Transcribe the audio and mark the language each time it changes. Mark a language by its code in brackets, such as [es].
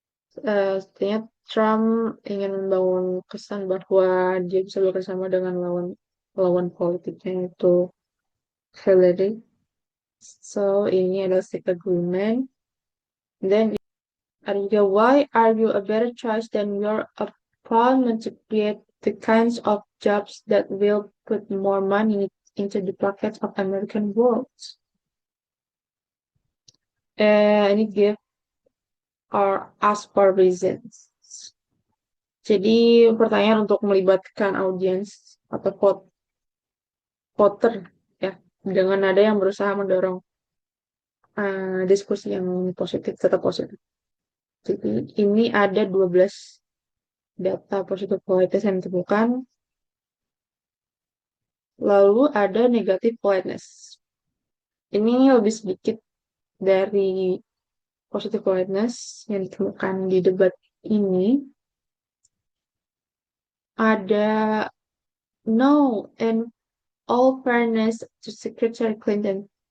[id] Sepertinya Trump ingin membangun kesan bahwa dia bisa bekerjasama dengan lawan lawan politiknya itu Hillary. So ini adalah stick agreement. [en] Then [id] ada juga [en] why are you a better choice than your opponent to create the kinds of jobs that will put more money into the pockets of American workers. [id] Ini [en] give or ask for reasons. [id] Jadi pertanyaan untuk melibatkan audiens atau voter ya dengan nada yang berusaha mendorong diskusi yang positif, tetap positif. Jadi ini ada 12 data positive politeness yang ditemukan. Lalu ada negative politeness. Ini lebih sedikit dari positive politeness yang ditemukan di debat ini. Ada [en] no and all fairness to Secretary Clinton.